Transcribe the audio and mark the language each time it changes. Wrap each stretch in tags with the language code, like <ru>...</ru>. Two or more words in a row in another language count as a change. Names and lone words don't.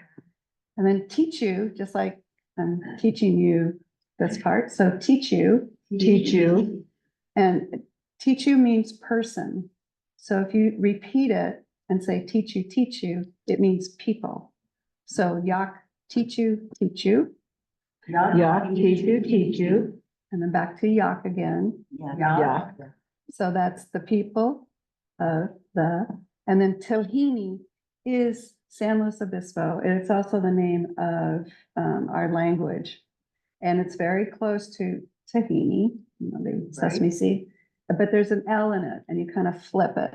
<en>And then titʼ, just like I'm teaching you this part. So titʼ, and titʼ means person. So if you repeat it and say titʼu, it means people. So</en> <obi>yak titʼu, Yak, titʼu.</obi> <en>and then back to yak again. Yak. So that's the people of the, and then tiłhini is San Luis Obispo. It's also the name of our language. And it's very close to tahini, you know, the sesame seed, but there's an L in it and you kind of flip it.</en>